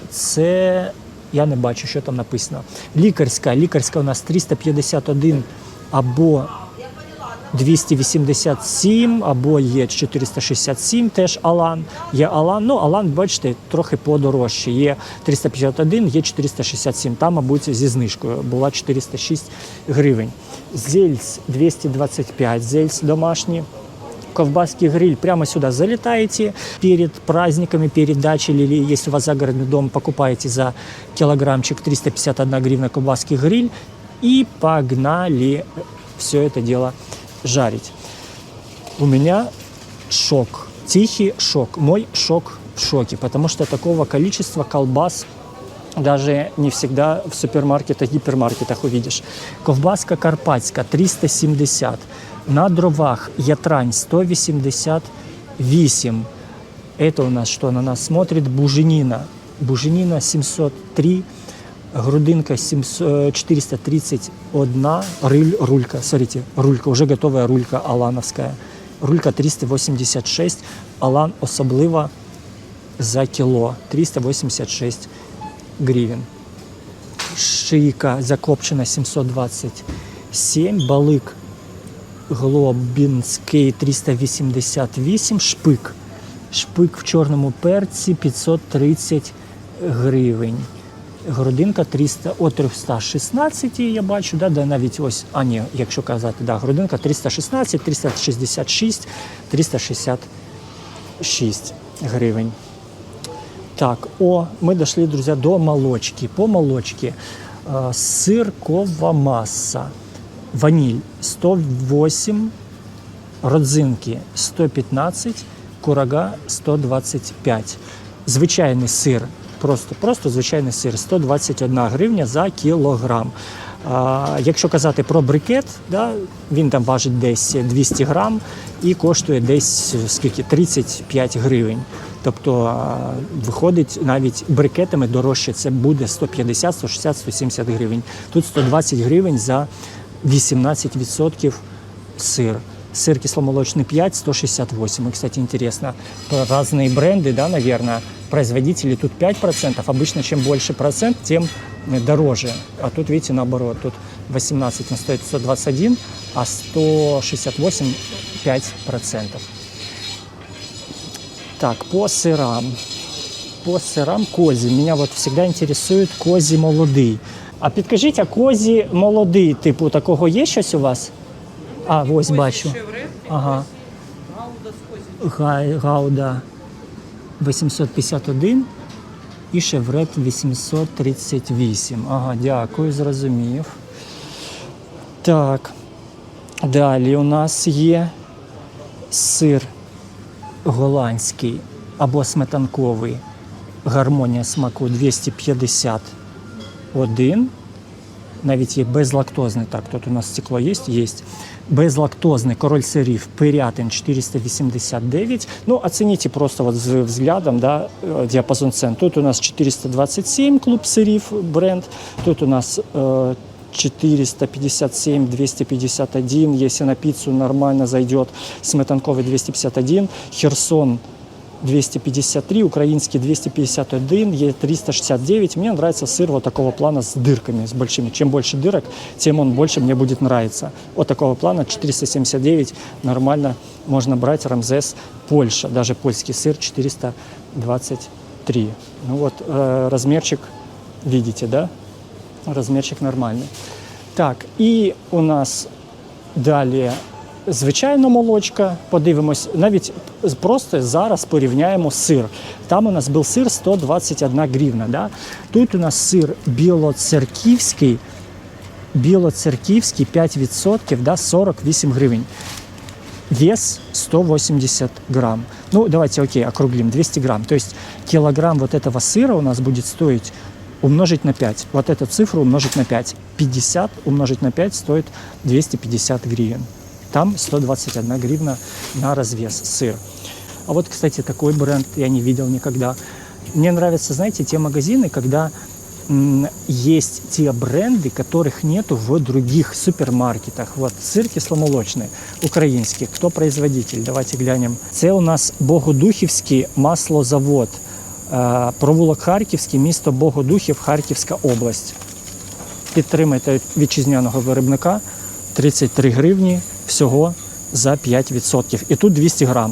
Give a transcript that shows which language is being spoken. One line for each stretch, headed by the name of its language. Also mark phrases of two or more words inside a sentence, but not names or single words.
Ukrainian: Це я не бачу, що там написано. Лікарська у нас 351 або 287, або є 467, теж Алан. Є Алан, ну Алан, бачите, трохи подорожче. Є 351, є 467, там, мабуть, зі знижкою була 406 гривень.
Russian: Зельц 225, зельц домашний. Ковбаский гриль прямо сюда залетаете перед праздниками, перед дачей, или если у вас загородный дом, покупаете за килограммчик 351 гривна ковбаский гриль и погнали все это дело жарить. У меня шок, тихий шок, мой шок в шоке, потому что такого количества колбас даже не всегда в супермаркетах, гипермаркетах увидишь.
Ukrainian: Ковбаска карпатська 370, на дровах ятрань 188.
Russian: Это у нас что? На нас смотрит буженина. Буженина 703, грудинка 431, рулька, смотрите, рулька, уже готовая рулька алановская.
Ukrainian: Рулька 386, Алан особлива за кіло, 386 гривень. Шийка закопчена 727, балик Глобінський 388, шпик в чорному перці 530 гривень. Грудинка 316, я бачу, да, навіть ось, якщо казати, да, грудинка 316, 366, 366 гривень. Так,
Russian: мы дошли, друзья, до молочки. По молочке сыркова масса, ваниль 108, родзинки 115, курага 125.
Ukrainian: Звичайний сир, просто звичайний сир 121 гривня за кілограм. Якщо казати про брикет, да, він там важить десь 200 грам і коштує десь скільки, 35 гривень. Тобто виходить навіть брикетами дорожче, це буде 150, 160, 170 гривень. Тут 120 гривень за 18% сыр.
Russian: Сыр кисломолочный 5, 168. И, кстати, интересно, разные бренды, да, наверное, производители тут 5%. Обычно, чем больше процент, тем дороже. А тут, видите, наоборот, тут 18, он стоит 121, а 168 5%. Так, по сырам. По сырам козі. Меня вот всегда интересует
Ukrainian: козі молодий. А підкажіть, а козі молодий, типу, такого є щось у вас? А, ось бачу. Ага. Гауда 851 і шеврет 838. Ага, дякую, зрозумів. Так, далі у нас є сир голландський або сметанковий. Гармонія смаку 251. Навіть є безлактозний, так, тут у нас стекло є? Є. Безлактозний король сирів Пирятин 489.
Russian: Ну, оцените просто вот взглядом, да, диапазон цен. Тут у нас 427 клуб сырів бренд, тут у нас 457, 251, если на пиццу нормально зайдет, сметанковый 251, Херсон 253, украинский 251, Е369. Мне нравится сыр вот такого плана с дырками, с большими. Чем больше дырок, тем он больше мне будет нравиться. Вот такого плана 479 нормально можно брать. Рамзес, Польша, даже польский сыр 423. Ну вот размерчик, видите, да? Размерчик нормальный.
Ukrainian: Так, і у нас далі звичайно молочка. Подивимось, навіть просто зараз порівняємо сир. Там у нас був сир 121 гривна. Да? Тут у нас сир білоцерківський 5%, да, 48 гривень.
Russian: Вес 180 грамм. Ну, давайте, окей, округлим, 200 грамм. То есть килограмм вот этого сыра у нас будет стоить умножить на 5. Вот эту цифру умножить на 5. 50 умножить на 5 стоит 250 гривен. Там 121 гривна на развес сыр. А вот, кстати, такой бренд я не видел никогда. Мне нравятся, знаете, те магазины, когда есть те бренды, которых нету в других супермаркетах. Вот сыр кисломолочный, украинский. Кто производитель? Давайте глянем.
Ukrainian: Це у нас Богодухівський маслозавод. Провулок Харківський, місто Богодухів, Харківська область. Підтримайте вітчизняного виробника. 33 гривні всього за 5%. І тут 200 грам.